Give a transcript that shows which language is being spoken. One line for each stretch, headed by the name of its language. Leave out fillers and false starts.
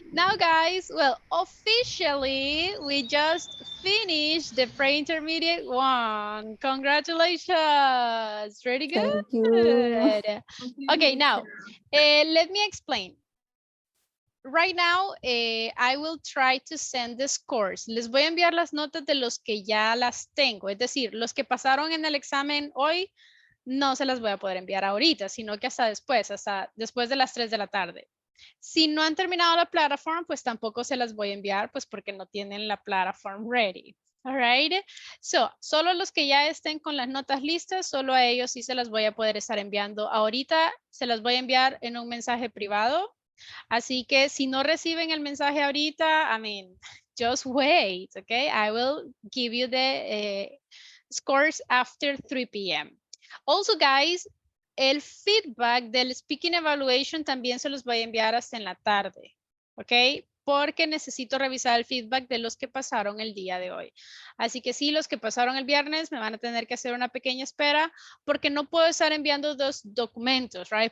English: now guys, well, officially, we just finished the pre-intermediate one. Congratulations, pretty good. Thank you. Okay, now, let me explain. Right now, I will try to send the scores.
Spanish: Les voy a enviar las notas de los que ya las tengo. Es decir, los que pasaron en el examen hoy, no se las voy a poder enviar ahorita, sino que hasta después de las 3 de la tarde. Si no han terminado la plataforma, pues tampoco se las voy a enviar, pues porque no tienen la plataforma
English: ready. All right.
Spanish: So, solo los que ya estén con las notas listas, solo a ellos sí se las voy a poder estar enviando. Ahorita se las voy a enviar en un mensaje privado. Así que si no reciben el mensaje ahorita,
English: I mean, just wait, okay? I will give you the scores after 3 p.m. Also, guys,
Spanish: el feedback del
English: speaking evaluation
Spanish: también se los voy a enviar hasta en la tarde, ¿ok? Porque necesito revisar el feedback de los que pasaron el día de hoy. Así que sí, los que pasaron el viernes me van a tener que hacer una pequeña espera porque no puedo estar enviando dos documentos, right?